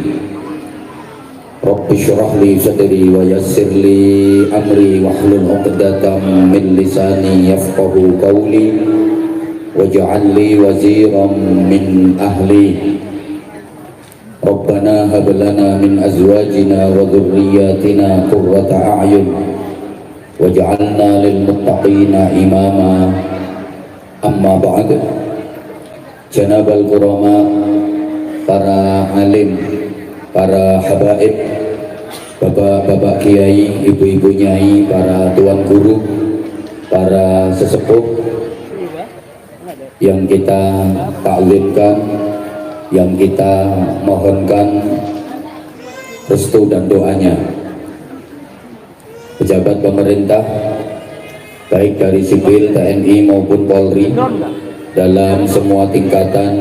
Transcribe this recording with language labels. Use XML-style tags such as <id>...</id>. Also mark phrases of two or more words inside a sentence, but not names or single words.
<ar>رب اشرح لي صدري ويسر لي أمري واحلل عقدة من لساني يفقهوا قولي واجعل لي وزيرا من أهلي. ربنا هب لنا من أزواجنا وذرياتنا قرة أعين واجعلنا للمتقين إماما. أما بعد. جناب الكرماء,</ar> <id>para alim, para habaib, bapak-bapak kiai, ibu-ibu nyai, para tuan guru, para sesepuh yang kita taklimkan, yang kita mohonkan restu dan doanya. Pejabat pemerintah baik dari sipil, TNI maupun Polri dalam semua tingkatan</id>